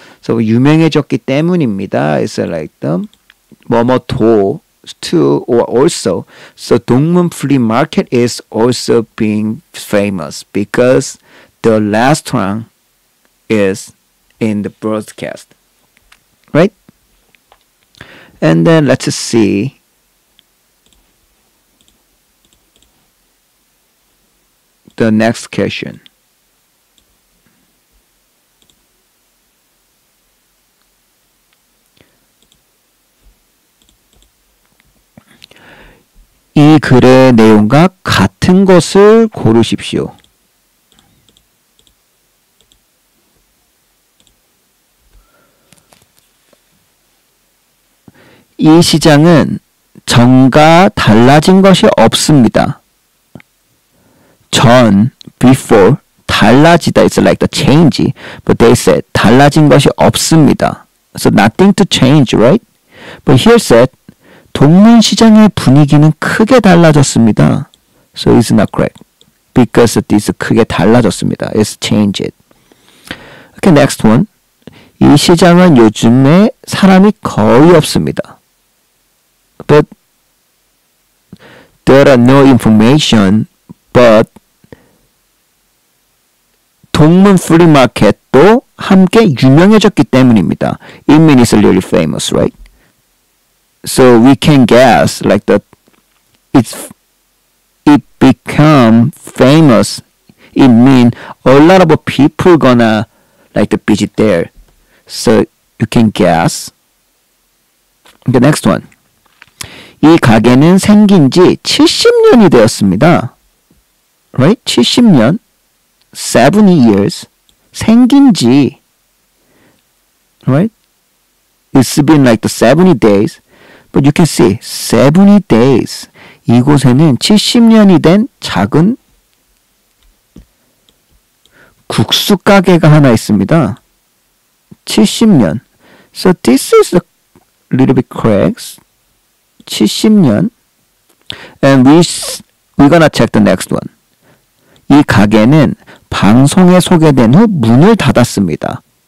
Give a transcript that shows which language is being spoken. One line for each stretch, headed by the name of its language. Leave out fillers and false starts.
Korean: So 유명해졌기 때문입니다.
English: It's like the 뭐뭐도 too or also so 동문 flea market is also being famous because the restaurant is in the broadcast right and then let's see the next question
Korean: 이 글의 내용과 같은 것을 고르십시오. 이 시장은 전과 달라진 것이 없습니다.
English: 전, before, 달라지다 is like the change, but they said
Korean: 달라진 것이 없습니다.
English: So nothing to change, right? But here said
Korean: 동문시장의 분위기는 크게 달라졌습니다.
English: So it's not correct. Because this
Korean: 크게 달라졌습니다.
English: It's changed. Okay, next one.
Korean: 이 시장은 요즘에 사람이 거의 없습니다.
English: But there are no information, but 동문 flea market도
Korean: 함께 유명해졌기 때문입니다.
English: It means it's really famous, right? So we can guess like that it become famous. It mean a lot of people gonna like to visit there. So you can guess. The next one.
Korean: 이 가게는 생긴 지 70년이 되었습니다.
English: Right? 70년. 70 years.
Korean: 생긴 지.
English: Right? It's been like the 70 days. But you can see 70 days.
Korean: 이곳에는 70년이 된 작은 국수 가게가 하나 있습니다. 70년.
English: So this is a little bit correct.
Korean: 70년.
English: And we're gonna check the next one.
Korean: 이 가게는 방송에 소개된 후 문을 닫았습니다.